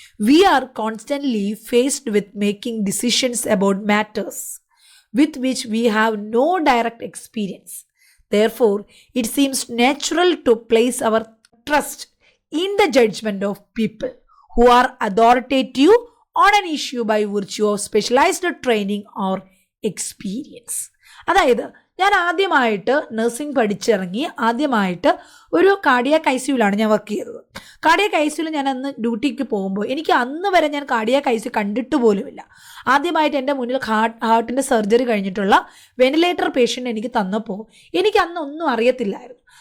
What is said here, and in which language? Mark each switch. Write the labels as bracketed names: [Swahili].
[English] We are constantly faced with making decisions about matters with which we have no direct experience. Therefore, it seems natural to place our trust in the judgment of people who are authoritative on an issue by virtue of specialized training or experience. [Malayalam] അതായത് ഞാൻ ആദ്യമായിട്ട് nursing പഠിച്ചിറങ്ങി ആദ്യമായിട്ട് ഒരു cardiac ഐസിയുലാണ് ഞാൻ work ചെയ്തത്. Cardiac ഐസിയുൽ ഞാൻ അന്ന് ഡ്യൂട്ടിക്ക് പോകുമ്പോൾ എനിക്ക് അന്ന് വരെ ഞാൻ കാർഡിയാക് ഐസിയു കണ്ടിട്ട് പോലുമില്ല. ആദ്യമായിട്ട് എൻ്റെ മുന്നിൽ ഹാർട്ടിൻ്റെ സർജറി കഴിഞ്ഞിട്ടുള്ള വെന്റിലേറ്റർ പേഷ്യൻ്റ് എനിക്ക് തന്നപ്പോൾ എനിക്ക് അന്ന് ഒന്നും അറിയത്തില്ലായിരുന്നു.